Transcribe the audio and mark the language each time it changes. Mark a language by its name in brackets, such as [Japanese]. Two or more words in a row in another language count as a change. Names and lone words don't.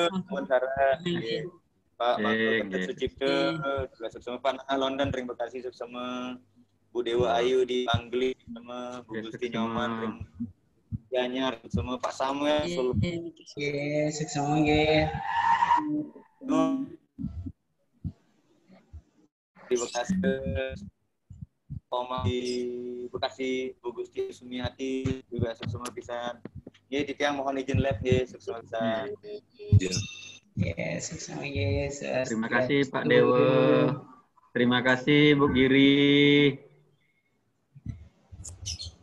[Indonesian] Pak Mangku Sucipto, juga suksema Pak Nah London, terima kasih suksema Bu Dewa Ayu di Angli, sama Bu Gusti Nyoman, Ganyar, suksema Pak Samuel, suksema di Bekasi, Oma di Bekasi, Bu Gusti Sumiati juga [Balinese] suksema pisan. [Indonesian] Ya, titiang mohon izin live ya, [Balinese] suksema pisan. [Indonesian] Terima kasih Pak Dewa. Terima kasih Bu Giri.